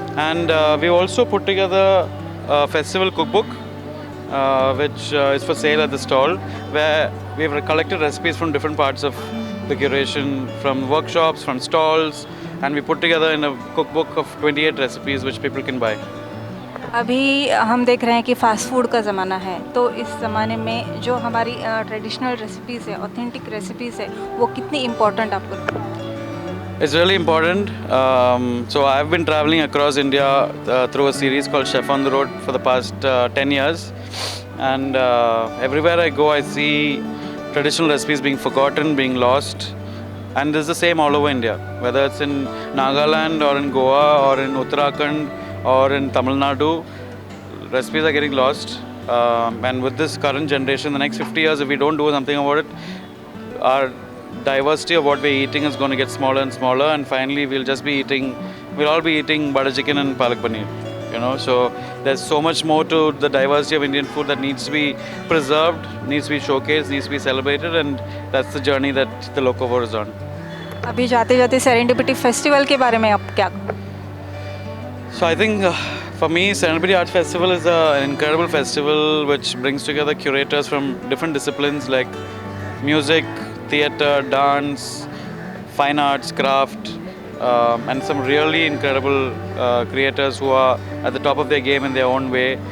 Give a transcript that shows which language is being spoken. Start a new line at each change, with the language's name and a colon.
English: And we also put together a festival cookbook which is for sale at the stall, where we've collected recipes from different parts of the curation, from workshops, from stalls, and we put together in a cookbook of 28 recipes which people can buy.
Hindi: अभी हम देख रहे हैं कि fast food का ज़माना है, तो इस ज़माने में जो हमारी ट्रेडिशनल रेसिपीज़ है, ऑथेंटिक रेसिपीज़ है, वो कितनी इम्पोर्टेंट आपको लगता है?
English: It's really important. So I've been traveling across India through a series called Chef on the Road for the past 10 years. And everywhere I go, I see traditional recipes being forgotten, being lost. And this is the same all over India, whether it's in Nagaland or in Goa or in Uttarakhand or in Tamil Nadu, recipes are getting lost. And with this current generation, the next 50 years, if we don't do something about it, our diversity of what we're eating is going to get smaller and smaller, and finally we'll all be eating butter chicken and palak paneer. So there's so much more to the diversity of Indian food that needs to be preserved, needs to be showcased, needs to be celebrated, and that's the journey that the Locavore is on.
Hindi: अभी जाते जाते serendipity festival के बारे में आप क्या?
English: So I think for me, Serendipity Arts Festival is an incredible festival which brings together curators from different disciplines like music, theatre, dance, fine arts, craft, and some really incredible creators who are at the top of their game in their own way.